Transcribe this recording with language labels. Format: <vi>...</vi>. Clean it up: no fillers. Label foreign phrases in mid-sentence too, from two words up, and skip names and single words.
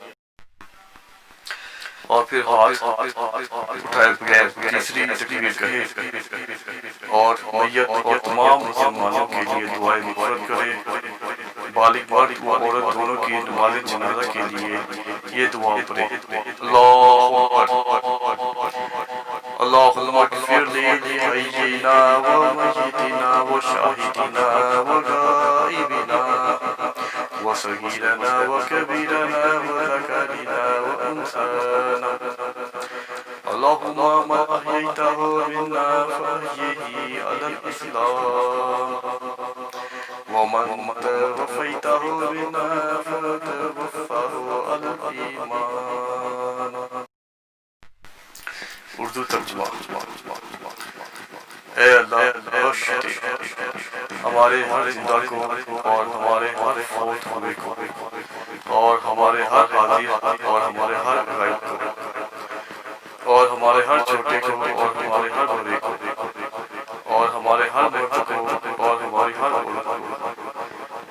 <ur>اور پھر ہاتھ اٹھائے بغیر تیسری تکبیر کہے اور میت اور تمام مسلمانوں کے لیے دعائیں مغفرت کرے۔ بالغ مرد و عورت دونوں کی نماز جنازہ کے لیے یہ دعا پڑھے</ur> <ar>اللہ اکبر اللہم اغفر لحینا و میتنا و شاہدنا و غائبنا و صغیرنا و کبیرنا و ذکرنا و انثانا اللہم من احییتہ منا فاحیہ علی الاسلام ومن توفیتہ منا فتوفہ علی الایمان۔</ar> <ur>اردو ترجمہ۔ اے اللہ بخش دے ہمارے ہر زندہ کو اور ہمارے ہر فوت ہوئے کو اور ہمارے ہر حاضر اور ہمارے ہر غائب کو اور ہمارے ہر چھوٹے کو اور ہمارے ہر بڑے کو اور ہمارے ہر مرد کو اور ہماری ہر عورت کو۔</ur>